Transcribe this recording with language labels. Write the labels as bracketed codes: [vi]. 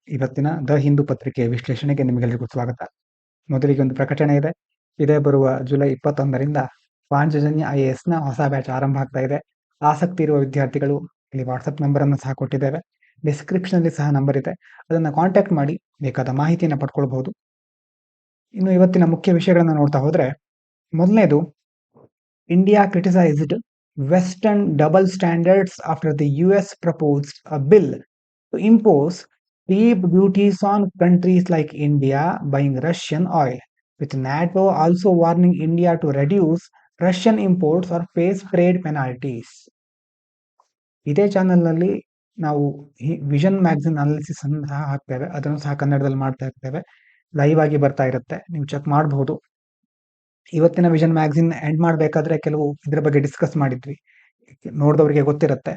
[kn] ಇವತ್ತಿನ ದ ಹಿಂದೂ ಪತ್ರಿಕೆಯ ವಿಶ್ಲೇಷಣೆಗೆ ನಿಮಗೆಲ್ಲರಿಗೂ ಸ್ವಾಗತ. ಮೊದಲಿಗೆ ಒಂದು ಪ್ರಕಟಣೆ ಇದೆ. ಇದೇ ಬರುವ ಜುಲೈ 21ರಿಂದ ಪಾಂಚಜನ್ಯ IAS ನ ಹೊಸ ಬ್ಯಾಚ್ ಆರಂಭ ಆಗ್ತಾ ಇದೆ. ಆಸಕ್ತಿ ಇರುವ ವಿದ್ಯಾರ್ಥಿಗಳು ಇಲ್ಲಿ ವಾಟ್ಸಪ್ ನಂಬರ್ ಅನ್ನು ಸಹ ಕೊಟ್ಟಿದ್ದೇವೆ. ಡಿಸ್ಕ್ರಿಪ್ಷನ್ ಅಲ್ಲಿ ಸಹ ನಂಬರ್ ಇದೆ, ಅದನ್ನು ಕಾಂಟ್ಯಾಕ್ಟ್ ಮಾಡಿ ಬೇಕಾದ ಮಾಹಿತಿಯನ್ನು ಪಡ್ಕೊಳ್ಬಹುದು. ಇನ್ನು ಇವತ್ತಿನ ಮುಖ್ಯ ವಿಷಯಗಳನ್ನು ನೋಡ್ತಾ ಹೋದ್ರೆ, ಮೊದಲನೇದು, [en] India criticized Western double standards after the US proposed a bill to impose steep duties on countries like India buying Russian oil, with NATO also warning India to reduce Russian imports or face trade penalties. [kn] ಇದೇ ಚಾನೆಲ್ನಲ್ಲಿ ನಾವು vision magazine analysis ಅನ್ನು ಸಹ ಹಾಕ್ತೇವೆ. ಅದನ್ನು ಸಹ ಕನ್ನಡದಲ್ಲಿ ಮಾಡ್ತಾ ಇರ್ತೇವೆ. ಲೈವ್ ಆಗಿ ಬರ್ತಾ ಇರುತ್ತೆ, ನೀವು ಚೆಕ್ ಮಾಡಬಹುದು. ಇವತ್ತಿನ ವಿಷನ್ ಮ್ಯಾಗಝಿನ್ ಎಂಡ್ ಮಾಡಬೇಕಾದ್ರೆ ಕೆಲವು ಇದ್ರ ಬಗ್ಗೆ ಡಿಸ್ಕಸ್ ಮಾಡಿದ್ವಿ, ನೋಡಿದವರಿಗೆ ಗೊತ್ತಿರುತ್ತೆ.